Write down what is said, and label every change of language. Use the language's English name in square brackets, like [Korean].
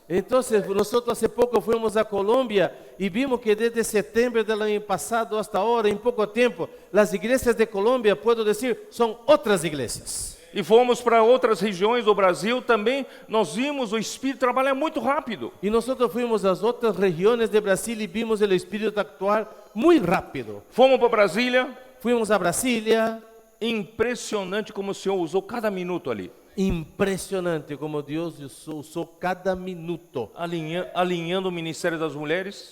[Spanish] Entonces, nosotros hace poco fuimos a Colombia y vimos que desde septiembre del año pasado hasta ahora, en poco tiempo, las iglesias de Colombia, puedo decir, son otras iglesias. [Portuguese] E fomos para outras regiões do Brasil também, nós vimos o Espírito trabalhar muito rápido. [Spanish] Y nosotros fuimos a otras regiones de Brasil y vimos el Espíritu actuar muy rápido. [Portuguese] Fomos para Brasília. [Spanish] Fuimos a Brasilia. [Portuguese] Impressionante como o Senhor usou cada minuto ali. [Spanish] Impresionante como Dios usó cada minuto. [Portuguese] Alinhando o Ministério das Mulheres.